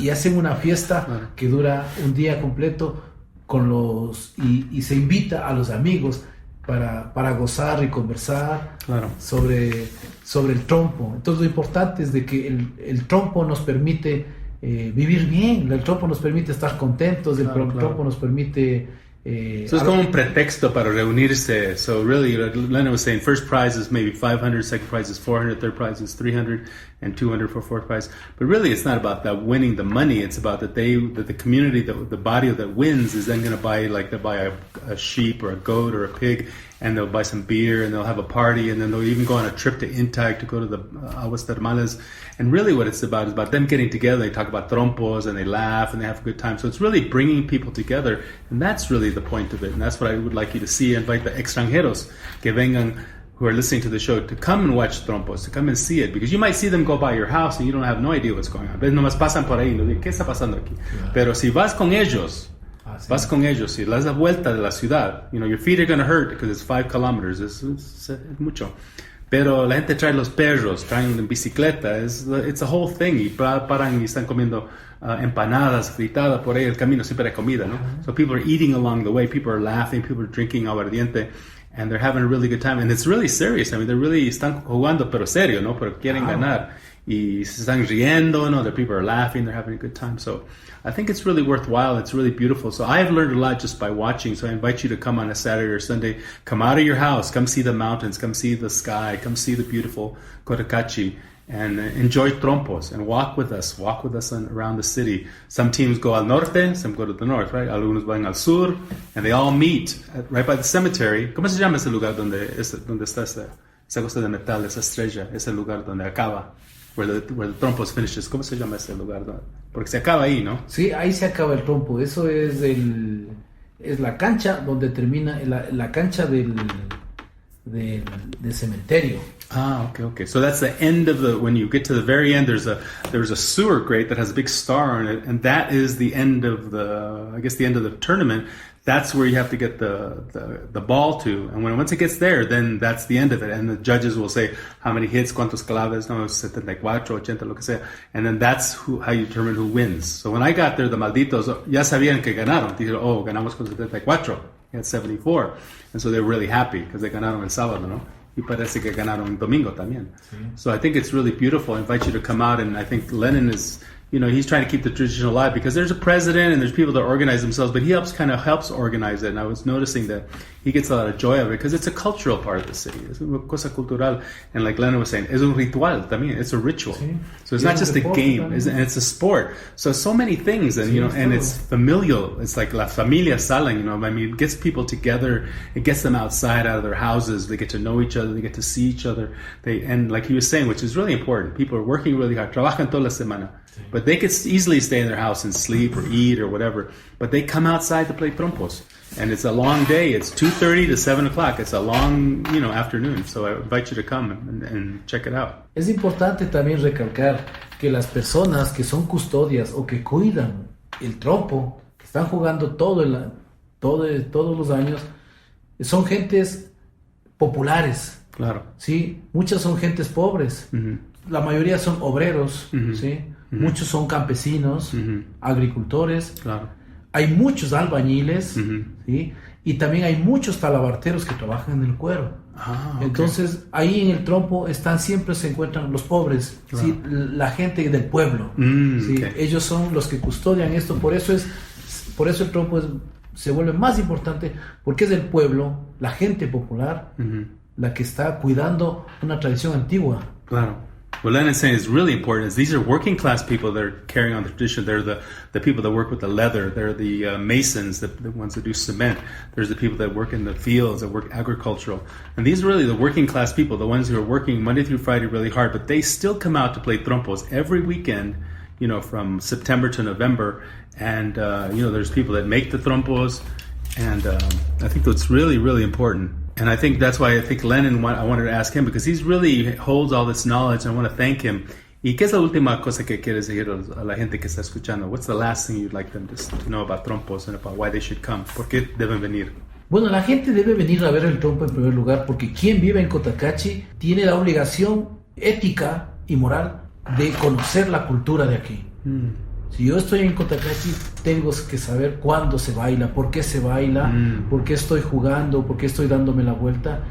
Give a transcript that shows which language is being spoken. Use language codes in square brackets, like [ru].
[es] Y hacen una fiesta que dura un día completo y se invita a los amigos para gozar y conversar sobre el trompo. Entonces lo importante es de que el trompo nos permite vivir bien, el trompo nos permite estar contentos, el trompo nos permite... [en] So it's [es] como un pretexto para reunirse. [en] So really, like Lenin was saying, first prize is maybe 500, second prize is 400, third prize is 300, and 200 for fourth prize. But really, it's not about that winning the money. It's about that the community, the body that wins is then going to buy, like they'll buy a sheep or a goat or a pig, and they'll buy some beer, and they'll have a party, and then they'll even go on a trip to Intag to go to the aguas termales. And really what it's about is about them getting together. They talk about trompos, and they laugh, and they have a good time. So it's really bringing people together, and that's really the point of it. And that's what I would like you to see. Invite the extranjeros [es] que vengan, [en] who are listening to the show, to come and watch trompos, to come and see it. Because you might see them go by your house, and you don't have no idea what's going on. [es] Pero nomás pasan por ahí, no digo, ¿qué está pasando aquí? Pero si vas con ellos... Vas con ellos y le das la vuelta de la ciudad. [en] You know, your feet are going to hurt because it's 5 kilometers. [es] Es mucho. Pero la gente trae los perros, traen en bicicleta. [en] It's a whole thing. [es] Y paran y están comiendo empanadas, fritada por ahí. El camino siempre hay comida, ¿no? [en] So people are eating along the way. People are laughing. People are drinking aguardiente. And they're having a really good time. And it's really serious. I mean, they're really [es] están jugando, pero serio, ¿no? Pero quieren ganar. Y se están riendo, ¿no? [en] The people are laughing. They're having a good time. So I think it's really worthwhile. It's really beautiful. So I've learned a lot just by watching. So I invite you to come on a Saturday or Sunday. Come out of your house. Come see the mountains. Come see the sky. Come see the beautiful Cotacachi. And enjoy Trompos. And walk with us. Walk with us around the city. Some teams go [es] al norte. [en] Some go to the north, right? Algunos van al sur. And they all meet right by the cemetery. [es] ¿Cómo se llama ese lugar donde está esa cosa de metal, esa estrella? Ese lugar donde acaba. [en] Where the Trompos finishes. [es] ¿Cómo se llama ese lugar? Porque se acaba ahí, ¿no? Sí, ahí se acaba el trompo. Eso es la cancha donde termina la cancha del cementerio. Ah, okay. [en] So that's the end of when you get to the very end, there's a sewer grate that has a big star on it, and that is the end of the end of the tournament. That's where you have to get the ball to, and once it gets there, then that's the end of it. And the judges will say how many hits, [es] cuántos claves, no, 74, 80, lo que sea, [en] and then that's how you determine who wins. So when I got there, the malditos [es] ya sabían que ganaron. Dijeron, oh, ganamos con 74. [en] He had 74, and so they're really happy because they [es] ganaron el sábado, ¿no? Y parece que ganaron domingo también. Sí. [en] So I think it's really beautiful. I invite you to come out, and I think Lenin is, he's trying to keep the tradition alive because there's a president and there's people that organize themselves, but he helps organize it. And I was noticing that he gets a lot of joy of it because it's a cultural part of the city. [es] Es una cosa cultural. [en] And like Lenin was saying, [es] es un ritual también. [en] It's a ritual. [es] Sí. [en] So it's not just a game, and it's a sport. So many things, and and it's familial. It's like [es] la familia salen, [en] I mean, it gets people together. It gets them outside out of their houses. They get to know each other. They get to see each other. And like he was saying, which is really important, people are working really hard. [es] Trabajan toda la semana. [en] But they could easily stay in their house and sleep or eat or whatever. But they come outside to play trompos. And it's a long day. It's 2:30 to 7 o'clock. It's a long, afternoon. So I invite you to come and check it out. [es] Es importante también recalcar que las personas que son custodias o que cuidan el trompo, que están jugando todos los años, son gentes populares. Claro. Sí, muchas son gentes pobres. Uh-huh. La mayoría son obreros, uh-huh. ¿sí? Uh-huh. Muchos son campesinos, uh-huh. agricultores. Claro. Hay muchos albañiles, uh-huh. ¿sí? Y también hay muchos talabarteros que trabajan en el cuero. Ah, okay. Entonces, ahí en el trompo siempre se encuentran los pobres, claro. ¿sí? La gente del pueblo. ¿sí? Okay. Ellos son los que custodian esto. Por eso el trompo se vuelve más importante, porque es el pueblo, la gente popular, uh-huh. la que está cuidando una tradición antigua. Claro. [en] What Lenin's saying is really important is these are working class people that are carrying on the tradition. They're the people that work with the leather. They're the masons, the ones that do cement. There's the people that work in the fields, that work agricultural. And these are really the working class people, the ones who are working Monday through Friday really hard, but they still come out to play trompos every weekend, from September to November. And, there's people that make the trompos. And I think that's really, really important. And I think that's why I think Lenin, I wanted to ask him, because he's really holds all this knowledge. I want to thank him. [es] ¿Y qué es la última cosa que quieres decir a la gente que está escuchando? [en] What's the last thing you'd like them to know about Trompos and about why they should come? [es] ¿Por qué deben venir? Bueno, la gente debe venir a ver el trompo en primer lugar, porque quien vive en Cotacachi tiene la obligación ética y moral de conocer la cultura de aquí. Si yo estoy en Cotacachi, tengo que saber cuándo se baila, por qué se baila, por qué estoy jugando, por qué estoy dándome la vuelta.